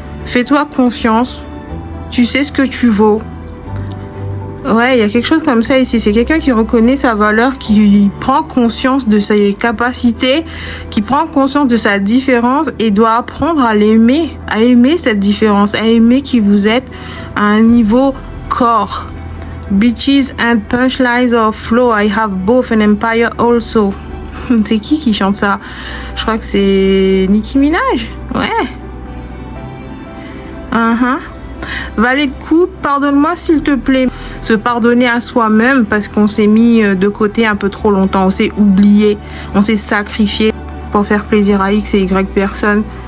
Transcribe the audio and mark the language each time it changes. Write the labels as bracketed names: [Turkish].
[French] Fais-toi confiance. Tu sais ce que tu vaux. Ouais, il y a quelque chose comme ça ici. C'est quelqu'un qui reconnaît sa valeur, qui prend conscience de ses capacités, qui prend conscience de sa différence et doit apprendre à l'aimer, à aimer cette différence, à aimer qui vous êtes à un niveau corps. [English] Bitches and punchlines of flow, I have both an empire also. [French] C'est qui chante ça? Je crois que c'est Nicki Minaj. Ouais. Valet de coupe, pardonne-moi s'il te plaît. Se pardonner à soi-même parce qu'on s'est mis de côté un peu trop longtemps. On s'est oublié, on s'est sacrifié pour faire plaisir à X et Y personnes.